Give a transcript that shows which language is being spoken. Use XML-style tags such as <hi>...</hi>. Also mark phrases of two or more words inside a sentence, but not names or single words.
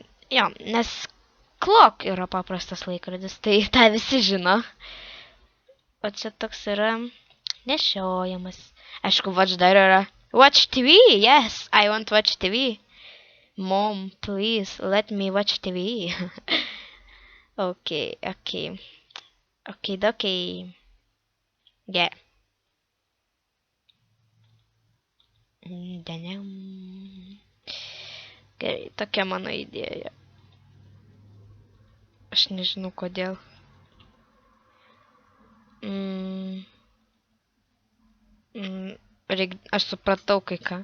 <lt>Jo, nes clock yra paprastas laikrodis, tai tą visi žino. O čia toks yra nešiojamas. Aišku, watch dar yra.</lt> <en>Watch TV, yes, I want watch TV. Mom, please, let me watch TV. Okay. Yeah.</en> <lt>Gerai, tokia mano idėja. Aš nežinau kodėl. Aš supratau kai ką.</lt>